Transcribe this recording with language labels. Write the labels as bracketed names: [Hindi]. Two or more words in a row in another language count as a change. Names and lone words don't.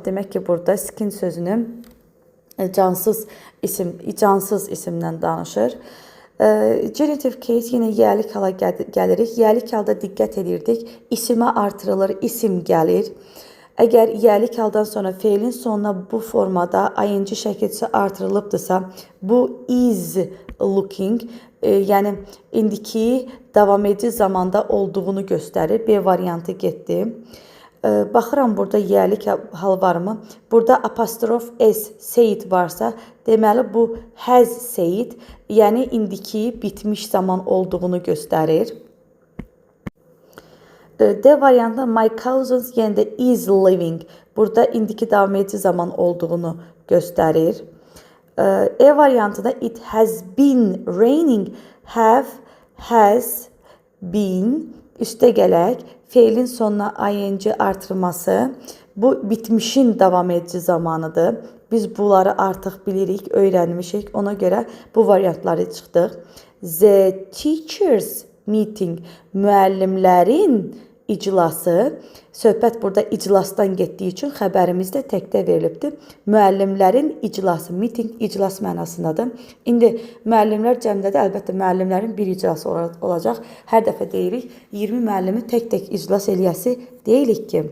[Azerbaijani] Demək ki, burada skin sözünü cansız isimdən danışır. [English] Genitive case [Azerbaijani] yenə yəlik hala gəlirik. Yəlik halda diqqət edirdik. İsimə artırılır, isim gəlir. Əgər yəlik haldan sonra feilin sonuna bu formada ing şəkilçisi artırılıbdırsa, bu [English] is looking, [Azerbaijani] yəni indiki davam edici zamanda olduğunu göstərir. B variantı getdi. Baxıram burada yəlik hal varmı? Burada apostrof s, seyid varsa, deməli bu [English] has seyid, [Azerbaijani] yəni indiki bitmiş zaman olduğunu göstərir. D variantında [English] my cousins [Azerbaijani] yenə də [English] is living. [Azerbaijani] Burada indiki davam edici zaman olduğunu göstərir. E variantında [English] it has been raining, have, has been, [Azerbaijani] üstə gələk, feilin sonuna ing artırması, bu bitmişin davam edici zamanıdır. Biz bunları artıq bilirik, öyrənmişik. Ona görə bu variantları çıxdıq. [English] The teachers meeting, [Azerbaijani] müəllimlərin iclası. Söhbət burada iclasdan getdiyi üçün xəbərimizdə təkdə verilibdir. Müəllimlərin iclası, meeting iclas mənasındadır. İndi müəllimlər cəmdədir, əlbəttə müəllimlərin bir iclası olacaq. Hər dəfə deyirik, 20 müəllimi tək-tək iclas eləyəsi deyilik ki.